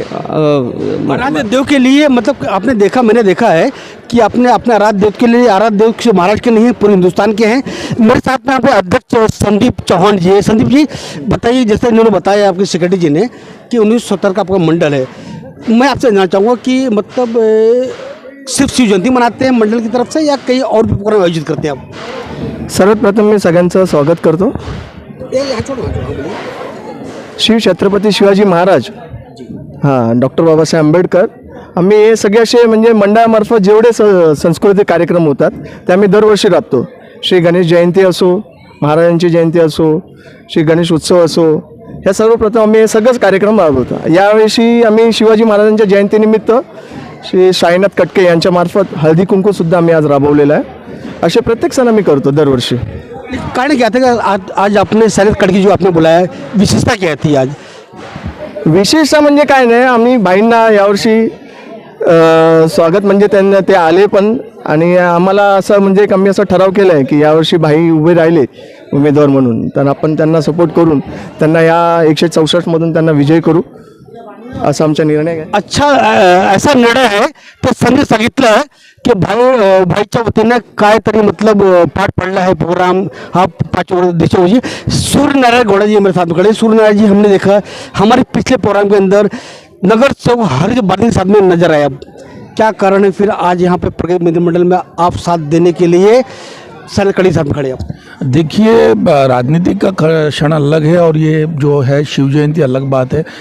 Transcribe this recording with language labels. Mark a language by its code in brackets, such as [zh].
[hi] आराध्य देव के लिए, मतलब आपने देखा, मैंने देखा है कि आपने अपने आराध्य देव के लिए, आराध्य देव से महाराज के नहीं है, पूरे हिंदुस्तान के हैं। मेरे साथ में यहाँ पे अध्यक्ष संदीप चौहान जी है। संदीप जी बताइए, जैसे इन्होंने बताया आपके सेक्रेटरी जी ने कि 1970 का आपका मंडल है, मैं आपसे जानना चाहूँगा कि मतलब सिर्फ शिव जयंती मनाते हैं मंडल की तरफ से या कई और भी प्रोग्राम आयोजित करते हैं आप? [mr] सर्वप्रथम मी सगळ्यांचं स्वागत करतो। श्री छत्रपती शिवाजी महाराज, हां, डॉक्टर बाबासाहेब आंबेडकर, आम्ही हे सगळे असे म्हणजे मंडळामार्फत जेवढे सांस्कृतिक कार्यक्रम होतात ते आम्ही दरवर्षी राबतो। श्री गणेश जयंती असो, महाराजांची जयंती असो, श्री गणेश उत्सव असो, ह्या सर्वप्रथम आम्ही हे सगळंच कार्यक्रम राबवतो। यावर्षी आम्ही शिवाजी महाराजांच्या जयंतीनिमित्त श्री साईनाथ कटके यांच्यामार्फत हळदी कुंकूसुद्धा आम्ही आज राबवलेलं आहे। असे प्रत्येक सण आम्ही करतो दरवर्षी। [hi] कारण क्या था आज आपने साईनाथ कटके जो आपने बुलाया, विशेषता क्या थी आज? [mr] विशेषता म्हणजे काय नाही, आम्ही भाईंना यावर्षी स्वागत म्हणजे त्यांना ते आले पण, आणि आम्हाला असं म्हणजे आम्ही असं ठराव केला आहे की यावर्षी भाई उभे राहिले उमेदवार म्हणून, तर आपण त्यांना सपोर्ट करून त्यांना या 164 मधून त्यांना विजय करू, असा आमचा निर्णय आहे। अच्छा, ऐसा निर्णय आहे ते संधी सांगितलं की भाईच्या वतीनं काय तरी मतलब पाठ पडला है प्रोग्राम हा 5 दिवसों जी। [hi] सूर्यनारायण गौड़ा जी मेरे साथ खड़े। सूर्यनारायण जी, हमने देखा हमारे पिछले प्रोग्राम के अंदर नगर सेवक हर बादल के साथ में नजर आया, क्या कारण है फिर आज यहाँ पे प्रगति मित्र मंडल में आप साथ देने के लिए साईनाथ कटके साथ में खड़े आप? देखिए, राजनीति का क्षण अलग है और ये जो है शिव जयंती अलग बात है।